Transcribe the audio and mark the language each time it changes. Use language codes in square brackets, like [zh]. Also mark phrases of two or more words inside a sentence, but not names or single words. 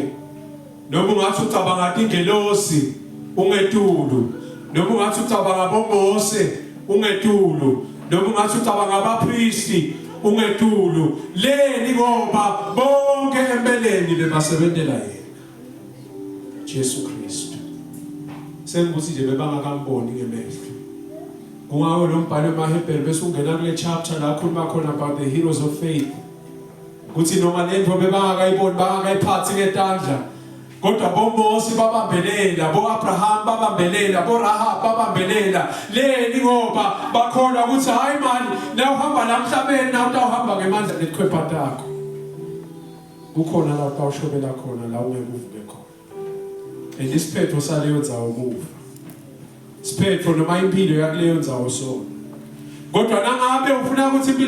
[ss] Noma ungathi ucabanga ingelosi ungetulu, noma ungathi ucabanga boMose ungetulu, noma ungathi ucabanga abapristi ungetulu. Leni ngoba bonke empeleni bebasebentela yena Jesu Kristu. sengibuthi nje bebangakamboni ngemehlo kungawo lo mbhalo eMahebheri bese ungena kule chapter la khuluma khona [en] about the heroes of faith [ss] kuthi noma lento bebangakayiboni bangakayiphathi ngetandla kodwa boMose babambelela boAbraham babambelela boRahab babambelela leni ngoba bakholwa ukuthi hayi mani la uhamba la emhlabeni na utawuhamba ngemandla lekhwepha takho kukhona la utawushobela khona la ungeke uvuke khona and isiphetho saleyo ndzawo kufa isiphetho noma impilo yakuleyo ndzawo so kodwa nangabe ufuna ukuthi impilo